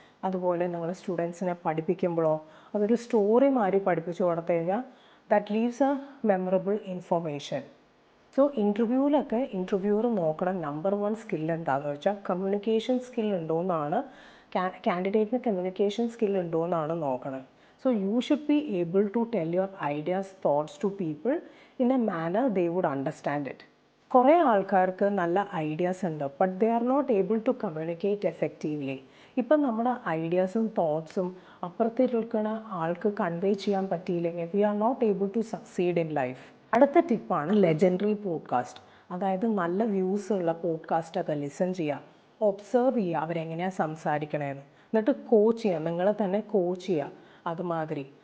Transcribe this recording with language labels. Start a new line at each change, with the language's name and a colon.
Malayalam: അതുപോലെ നിങ്ങൾ സ്റ്റുഡൻസിനെ പഠിപ്പിക്കുമ്പോഴോ അതൊരു സ്റ്റോറി മാതിരി പഠിപ്പിച്ചു കൊടുത്തു കഴിഞ്ഞാൽ
English: That leaves a memorable information.
Malayalam: So ഇൻ്റർവ്യൂവിലൊക്കെ interviewer നോക്കണം നമ്പർ 1 സ്കിൽ എന്താണെന്ന് വെച്ചാൽ കമ്മ്യൂണിക്കേഷൻ സ്കിൽ ഉണ്ടോയെന്നാണ്. കാൻഡിഡേറ്റിന് കമ്മ്യൂണിക്കേഷൻ സ്കിൽ ഉണ്ടോയെന്നാണ് നോക്കണത്.
English: So you should be able to tell your ideas, thoughts to people in a manner they would understand it.
Malayalam: കുറേ ആൾക്കാർക്ക് നല്ല ideas ഉണ്ട്,
English: But they are not able to communicate effectively.
Malayalam: ഇപ്പം നമ്മുടെ ഐഡിയാസും തോട്ട്സും അപ്പുറത്തേക്കുന്ന ആൾക്ക് convey ചെയ്യാൻ പറ്റിയില്ലെങ്കിൽ
English: We are not able to succeed in life.
Malayalam: അടുത്ത ടിപ്പാണ് ലെജൻഡറി പോഡ്കാസ്റ്റ്. അതായത് നല്ല വ്യൂസ് ഉള്ള പോഡ്കാസ്റ്റൊക്കെ ലിസൺ ചെയ്യുക, ഒബ്സർവ് ചെയ്യുക അവരെങ്ങനെയാണ് സംസാരിക്കണേന്ന്, എന്നിട്ട് കോച്ച് ചെയ്യുക, നിങ്ങളെ തന്നെ കോച്ച് ചെയ്യുക അതുമാതിരി.